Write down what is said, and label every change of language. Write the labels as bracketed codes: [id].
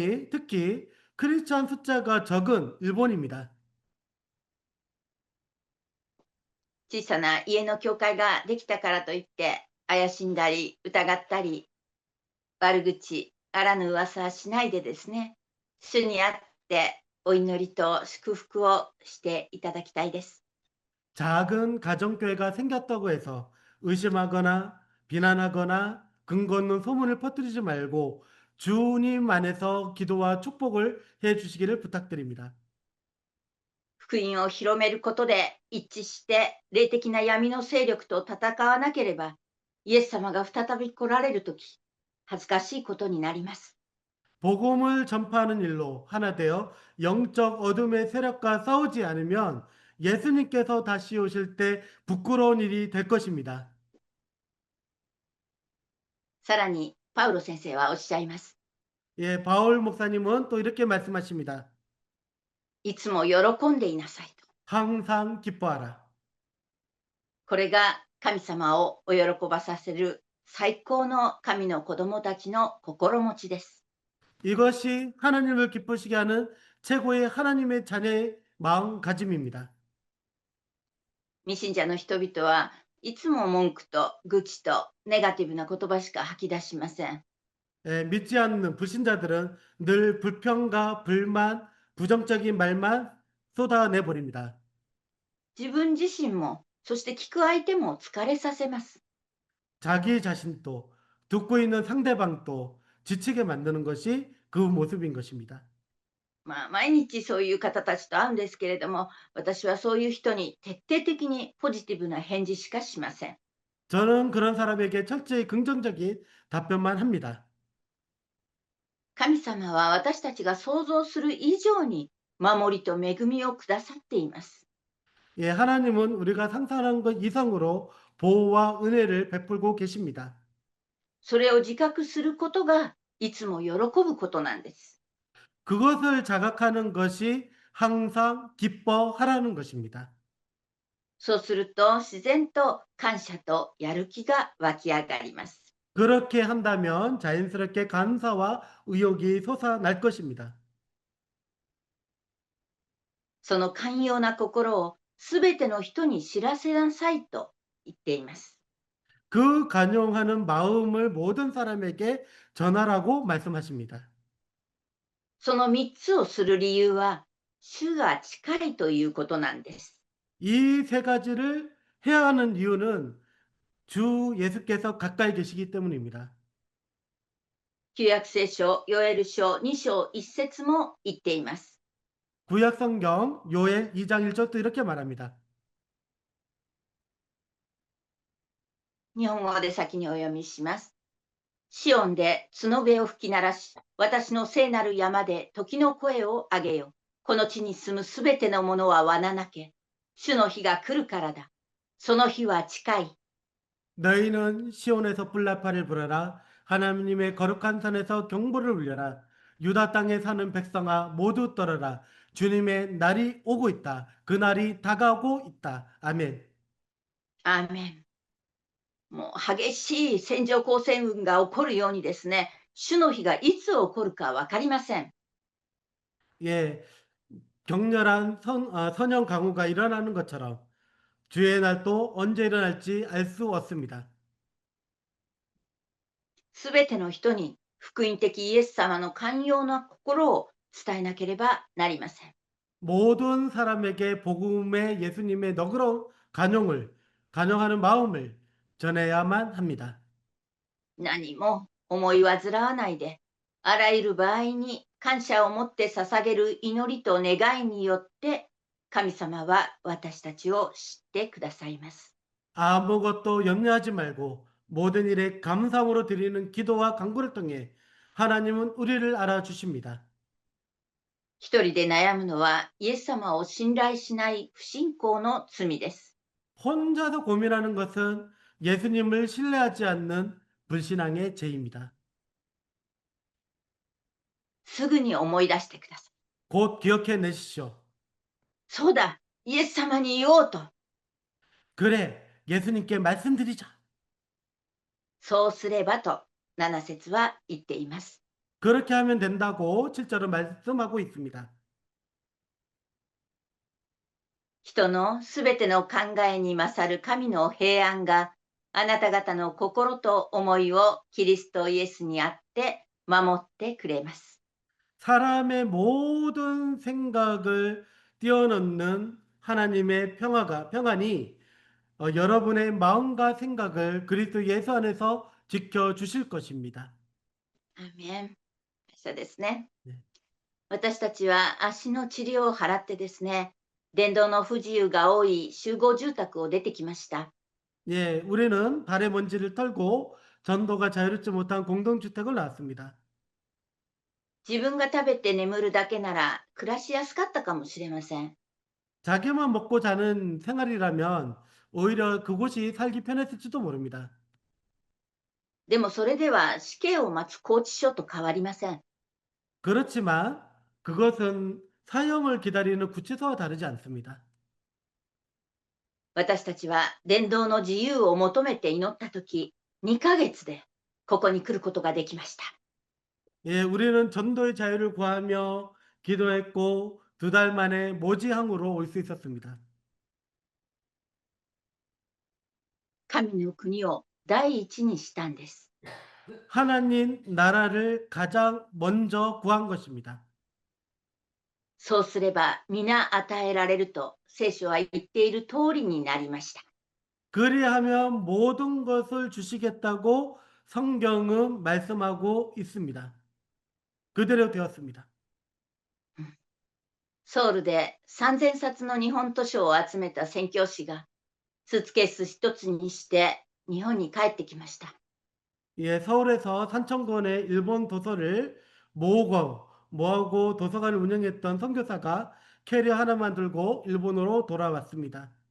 [ko] 특히 크리스천 숫자가 적은 일본입니다. [ja] 小さな家の教会ができたからといって怪しんだり疑ったり悪口あらぬ噂はしないでですね、主にあってお祈りと祝福をしていただきたいです。 [ko] 작은 가정교회가 생겼다고 해서 의심하거나 비난하거나 근거 없는 소문을 퍼뜨리지 말고 주님 안에서 기도와 축복을 해 주시기를 부탁드립니다. [ja] 福音を広めることで一致して霊的な闇の勢力と戦わなければ、イエス様が再び来られるとき、恥ずかしいことになります。 [ko] 복음을 전파하는 일로 하나 되어 영적 어둠의 세력과 싸우지 않으면 예수님께서 다시 오실 때 부끄러운 일이 될 것입니다. [ja] さらにパウロ先生はおっしゃいます。 [ko] 예, 바울 목사님은 또 이렇게 말씀하십니다. [ja] いつも喜んでいなさいと。 [ko] 항상 기뻐하라. [ja] これが神様をお喜ばさせる最高の神の子供たちの心持ちです。 [ko] 이것이 하나님을 기쁘시게 하는 최고의 하나님의 자녀의 마음가짐입니다. [ja] 未信者の人々はいつも文句と愚痴とネガティブな言葉しか吐き出しません。 [ko] 믿지 않는 불신자들은 늘 불평과 불만, 부정적인 말만 쏟아내 버립니다. [ja] 自分自身もそして聞く相手も疲れさせます。 [ko] 자기 자신도 듣고 있는 상대방도 지치게 만드는 것이 그 모습인 것입니다. [ja] 毎日そういう方たちと会うんですけれども、私はそういう人に徹底的にポジティブな返事しかしません。 [ko] 저는 그런 사람에게 철저히 긍정적인 답변만 합니다. [ja] 神様は私たちが想像する以上に守りと恵みをくださっています。 [ko] 예, 하나님은 우리가 상상한 것 이상으로 보호와 은혜를 베풀고 계십니다. [ja] それを自覚することがいつも喜ぶことなんです。 [ko] 그것을 자각하는 것이 항상 기뻐하라는 것입니다. [ja] そうすると自然と感謝とやる気が湧き上がります。 [ko] 그렇게 한다면 자연스럽게 감사와 의욕이 솟아날 것입니다. [ja] その寛容な心をすべての人に知らせなさいと言っています。 [ko] 그 간용하는 마음을 모든 사람에게 전하라고 말씀하십니다. [ja] その3つをする理由は、主が近いということなんです。 [ko] 이 세 가지를 해야 하는 이유는 주 예수께서 가까이 계시기 때문입니다. [ja] 旧約聖書ヨエル書2章1節も言っています。 [ko] 구약 성경 요엘 2장 1절도 이렇게 말합니다. [ja] 日本語で先にお読みします。シオンで角笛を吹き鳴らし、私の聖なる山で時の声を上げよ。この地に住むすべてのものは罠なけ。主の日が来るからだ。その日は近い。 [ko] 너희는 시온에서 불나팔을 불어라. 하나님의 거룩한 산에서 경보를 울려라. 유다 땅에 사는 백성아 모두 떨어라. 주님의 날이 오고 있다. 그 날이 다가오고 있다. 아멘. [ja] アーメン。もう激しい線状降水雲が起こるようにですね、主の日がいつ起こるか分かりません。 [ko] 예, 격렬한 선형 강우가 일어나는 것처럼 주의 날도 언제 일어날지 알 수 없습니다. [ja] すべての人に福音的イエス様の寛容な心を伝えなければなりません。 [ko] 모든 사람에게 복음의 예수님의 너그러운 간용하는 마음을 전해야만 합니다. [ja] 何も思い煩わないで、あらゆる場合に感謝を持って捧げる祈りと願いによって、神様は私たちを知ってくださいます。 [ko] 아무것도 염려하지 말고 모든 일에 감사함으로 드리는 기도와 간구를 통해 하나님은 우리를 알아주십니다. [ja] 一人で悩むのはイエス様を信頼しない不信仰の罪です。 [ko] 혼자서 고민하는 것은 예수님을 신뢰하지 않는 불신앙의 죄입니다. [ja] すぐに思い出してください。 [ko] 곧 기억해내십시오. [ja] そうだ、イエス様に言おうと。 [ko] 그래, 예수님께 말씀드리자. [ja] そうすればと7節は言っています。 [ko] 그렇게 하면 된다고 7절은 말씀하고 있습니다. [ja] 人のすべての考えに勝る神の平安があなた方の心と思いをキリストイエスにあって守ってくれます。 [ko] 사람의 모든 생각을 뛰어넘는 하나님의 평안이 여러분의 마음과 생각을 그리스도 예수 안에서 지켜주실 것입니다. [ja] アーメン。そうですね。 [ko] 네. [ja] 私たちは足の治療を払ってですね、電動の不自由が多い集合住宅を出てきました。 [ko] 예, 우리는 발의 먼지를 털고 전도가 자유롭지 못한 공동주택을 나왔습니다. [ja] 自分が食べて眠るだけなら暮らしやすかったかもしれません。 [ko] 자기만 먹고 자는 생활이라면 오히려 그곳이 살기 편했을지도 모릅니다. [ja] でもそれでは死刑を待つ拘置所と変わりません。 [ko] 그렇지만 그것은 사형을 기다리는 구치소와 다르지 않습니다. [ja] 私たちは伝道の自由を求めて祈ったとき、2ヶ月でここに来ることができました。 [ko] 예, 우리는 전도의 자유를 구하며 기도했고 2달 만에 모지항으로 올 수 있었습니다. [ja] 神の国を第一にしたんです。 [ko] 하나님 나라를 가장 먼저 구한 것입니다. [ja] そうすれば皆与えられると聖書は言っている通りになりました。 [ko] 그리하면 모든 것을 주시겠다고 성경은 말씀하고 있습니다. 그대로 되었습니다. [ja] ソウルで3000冊の日本図書を集めた宣教師が、スーツケース一つにして日本に帰ってきました。 [ko] 예, 서울에서 3,000권의 일본 도서를 모으고 도서관을 운영했던 선교사가 캐리어 하나만 들고 일본으로 돌아왔습니다.